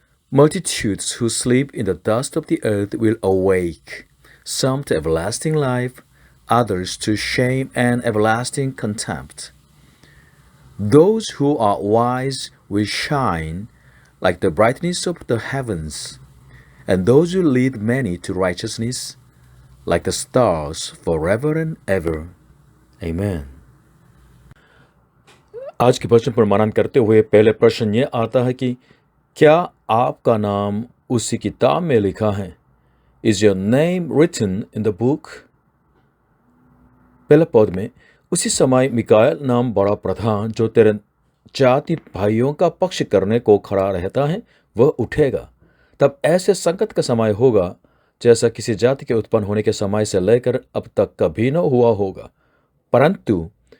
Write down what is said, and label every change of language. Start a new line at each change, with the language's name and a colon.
English: Multitudes who sleep in the dust of the earth will awake, some to everlasting life, others to shame and everlasting contempt. Those who are wise will shine like the brightness of the heavens, and those who lead many to righteousness like the stars forever and ever. Amen.
Hindi: आज के वचन पर मनन करते हुए पहले प्रश्न ये आता है कि क्या आपका नाम उसी किताब में लिखा है?
English: Is your name written in the book?
Hindi: पहले पद में उसी समय मिकाएल नाम बड़ा प्रधान, जो तेरे जाति भाइयों का पक्ष करने को खड़ा रहता है, वह उठेगा। तब ऐसे संकट का समय होगा जैसा किसी जाति के उत्पन्न होने के समय से लेकर अब तक कभी न हुआ होगा। परंतु